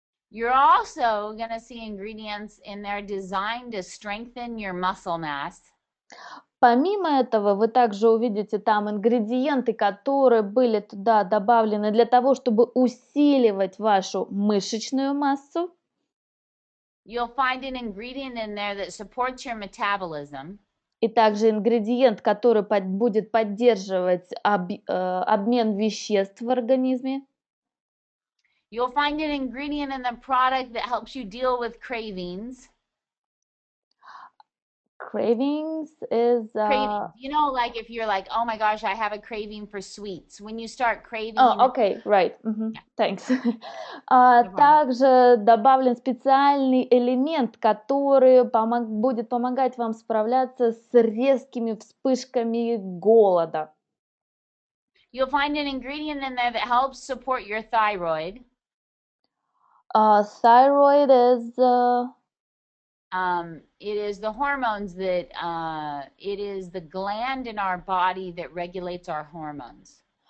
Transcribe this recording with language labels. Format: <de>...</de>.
<en>You're also going to see ingredients in there designed to strengthen your muscle mass.</en> <ru>Помимо этого, вы также увидите там ингредиенты, которые были туда добавлены для того, чтобы усиливать вашу мышечную массу.</ru> <en>You'll find an ingredient in there that supports your metabolism.</en> <ru>И также ингредиент, который будет поддерживать обмен веществ в организме.</ru> <en>You'll find an ingredient in the product that helps you deal with cravings. Cravings is Cravings. You know, like if you're like, oh my gosh, I have a craving for sweets. When you start craving. Oh, okay, right. Thanks. problem.</en> <ru>Также добавлен специальный элемент, который будет помогать вам справляться с резкими вспышками голода.</ru> <en>You'll find an ingredient in there that helps support your thyroid. Thyroid is it is the hormones that it is the gland in our body that regulates our hormones.</en>